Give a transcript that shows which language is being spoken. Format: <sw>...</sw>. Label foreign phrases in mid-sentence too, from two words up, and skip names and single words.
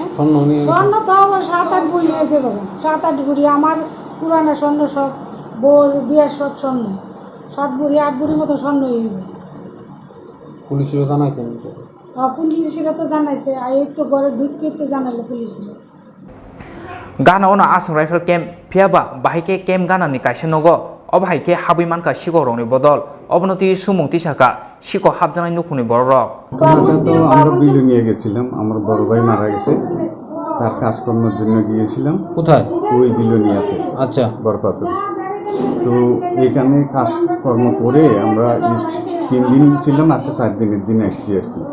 <bn>স্বর্ণ নিয়ে গেছে। স্বর্ণ তো আবার 7-8 ভরি হয়েছে বাবা, 7-8 ভরি। আমার পুরানো স্বর্ণ সব, বউর বিয়ের সব স্বর্ণ 7 ভরি 8 ভরি মতো স্বর্ণ হয়ে গেল। পুলিশেরও জানাইছেন বিষয়টা? পুলিশরা তো জানাইছে, আর এই তো ঘরে ঢুকে তো জানালো পুলিশরা।</bn> <trp>Gana ona asam rifle camp phiaba bahike camp gana ni kaisa nogo obhaike habi manka shiko rongni bodol obnoti sumung tisaka shiko habjanai nukhuni borok</trp> <bn>ওনাকে তো আমরা বিলে নিয়ে গেছিলাম, আমার বড় ভাই মারা গেছে, তার কাজকর্মের জন্য গিয়েছিলাম। কোথায়? ওই বিলোনিয়াতে, আচ্ছা, বরপাতুর। তো এখানে কাজকর্ম করে আমরা 3 দিন ছিলাম, আজকে 4 দিনের দিন আসছি আর কি।</bn>